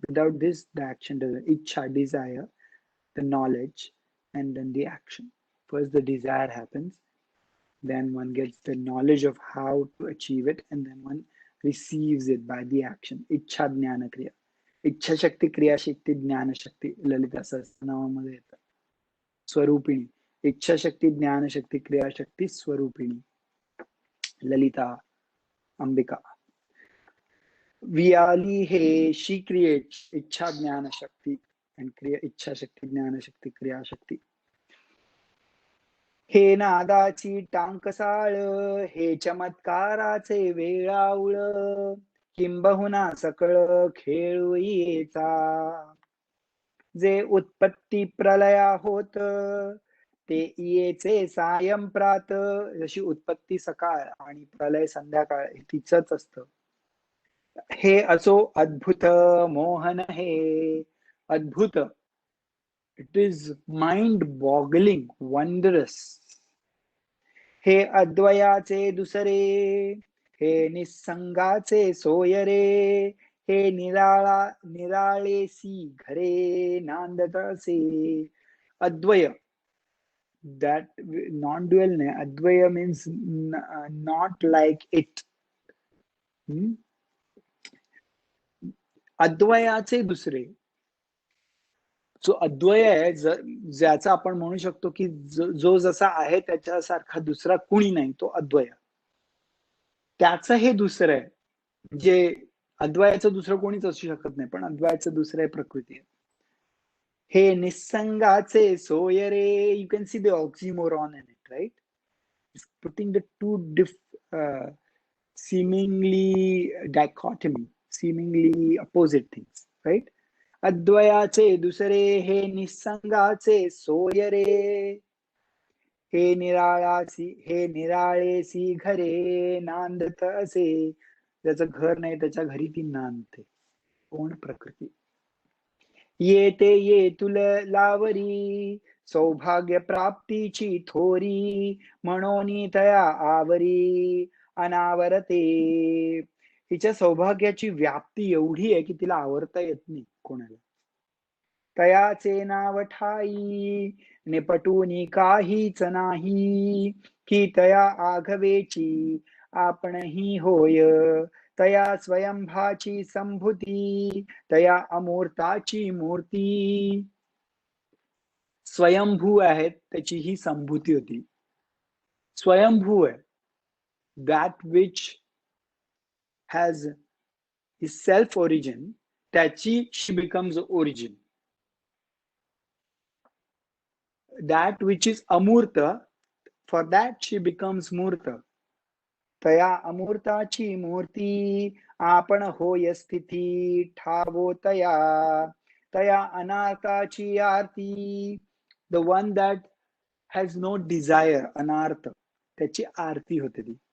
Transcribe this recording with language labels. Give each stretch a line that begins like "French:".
English: Without this, the action doesn't. Ichha, desire, the knowledge, and then the action. First, the desire happens, then one gets the knowledge of how to achieve it, and then one receives it by the action.
Sanskrit: Ichha Jnana Kriya.
Marathi: इच्छा शक्ती क्रिया शक्ती ज्ञान शक्ती ललिता सहस्रनामामध्ये येतात. स्वरूपिणी इच्छा शक्ती ज्ञान शक्ती क्रिया शक्ती स्वरूपिणी ललिता अंबिका. वियाली हे
English: she creates
Marathi: इच्छा ज्ञान शक्ती and क्रिया इच्छा शक्ती ज्ञान शक्ती क्रिया शक्ती. हे नादाची टांकसाळ, हे चमत्काराचे वेळाउळ, किंबहुना सकळ खेळुईचा. जे उत्पत्ती प्रलया होत, ते येचे सायं प्रात. जशी उत्पत्ती सकाळ आणि प्रलय संध्याकाळ हे तिचंच असतं. हे असो अद्भुत मोहन हे.
English: अद्भुत, it is mind boggling, wondrous.
Marathi: हे अद्वयाचे दुसरे, हे निसंगाचे सोयरे. हे निराळेसी घरे नांदत असे.
English: अद्वय, that non-dual ne, advaya means not like it.
Marathi: अद्वयाचे दुसरे. जो अद्वय आहे, ज्याचा आपण म्हणू शकतो की जो जसा आहे त्याच्यासारखा दुसरा कुणी नाही, तो अद्वय. त्याचं हे दुसरं आहे, जे अद्वयाचं दुसरं कोणीच असू शकत नाही, पण अद्वयाचं दुसरं आहे प्रकृती. हे निसंगाचे सोयरे.
English: You can see the oxymoron in it, right? Putting the two seemingly dichotomy, seemingly opposite things, right?
Marathi: अद्वयाचे दुसरे, हे निसंगाचे सोयरे. हे निराळेसी घरे नांदत असे. ज्याचं घर नाही त्याच्या घरी ती नांदते. कोण? प्रकृती. येते ये तुल लावरी, सौभाग्य प्राप्तीची थोरी. म्हणून तया आवरी अनावरते. हिच्या सौभाग्याची व्याप्ती एवढी आहे की तिला आवरता येत नाही कोणाला. तयाचे नाव ठाई, निपटूनी काहीच नाही. की तया आघवेची आपणही होय. तया स्वयंभाची संभूती, तया अमूर्ताची मूर्ती. स्वयंभू आहेत, त्याची ही संभूती होती. स्वयंभू आहे,
English: that which has his self origin,
Marathi: त्याची
English: she becomes origin. That which is amurta, for that she becomes murta.
Marathi: तया अमूर्ताची मूर्ती, आपण होय स्थिती ठावो तया. तया अनार्ताची आरती,
English: the one that has no desire,
Marathi: अनार्त, त्याची आरती होते ती.